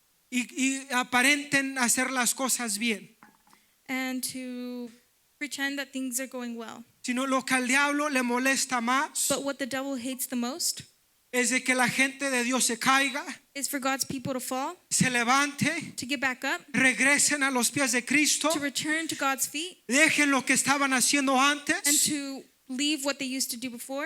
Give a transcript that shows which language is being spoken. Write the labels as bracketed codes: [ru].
[es] y aparenten hacer las cosas bien. [en] and to pretend that things are going well. [es] Sino lo que al diablo le molesta más [en] But what the devil hates the most [es] es de que la gente de Dios se caiga, [en] is for God's people to fall, [es] se levante, [en] to get back up, [es] regresen a los pies de Cristo, [en] to return to God's feet, [es] dejen lo que estaban haciendo [en] and [es] antes, [en] to leave what they used to do before,